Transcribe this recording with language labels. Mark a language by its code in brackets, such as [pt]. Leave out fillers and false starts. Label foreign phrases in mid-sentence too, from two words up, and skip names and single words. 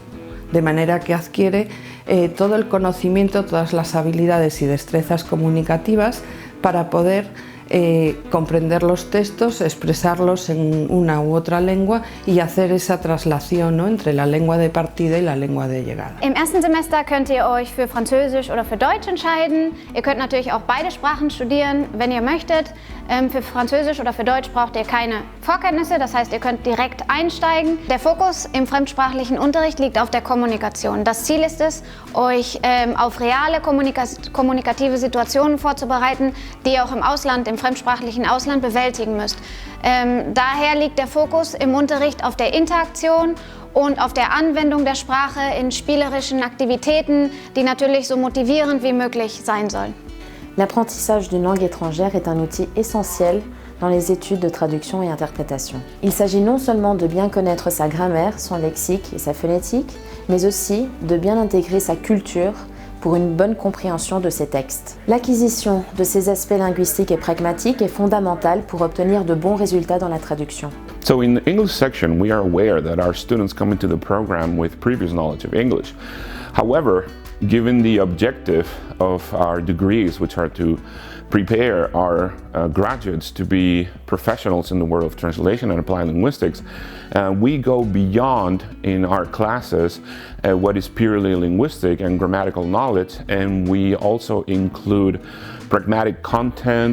[es] De manera que adquiere todo el conocimiento, todas las habilidades y destrezas comunicativas para poder comprender los textos, expresarlos en una u otra lengua y hacer esa traslación, ¿no?, entre la lengua de partida y la lengua de llegada. [de] Im ersten Semester könnt ihr euch für Französisch oder für Deutsch entscheiden. Ihr könnt natürlich auch beide Sprachen studieren, wenn ihr möchtet. Für Französisch oder für Deutsch braucht ihr keine Vorkenntnisse, das heißt, ihr könnt direkt einsteigen. Der Fokus im fremdsprachlichen Unterricht liegt auf der Kommunikation. Das Ziel ist es, euch auf reale kommunikative Situationen vorzubereiten, die ihr auch im Ausland, im fremdsprachlichen Ausland bewältigen müsst. Daher liegt der Fokus im Unterricht auf der Interaktion und auf der Anwendung der Sprache in spielerischen Aktivitäten, die natürlich so motivierend wie möglich sein sollen. [fr] L'apprentissage d'une langue étrangère est un outil essentiel dans les études de traduction et interprétation. Il s'agit non seulement de bien connaître sa grammaire, son lexique et sa phonétique, mais aussi de bien intégrer sa culture pour une bonne compréhension de ces textes. L'acquisition de ces aspects linguistiques et pragmatiques est fondamentale pour obtenir de bons résultats dans la traduction. [en] So in the English section, we are aware that our students come into the program with previous knowledge of English. However, given the objective of our degrees, which are to prepare our graduates to be professionals in the world of translation and applied linguistics, we go beyond in our classes what is purely linguistic and grammatical knowledge, and we also include pragmatic content.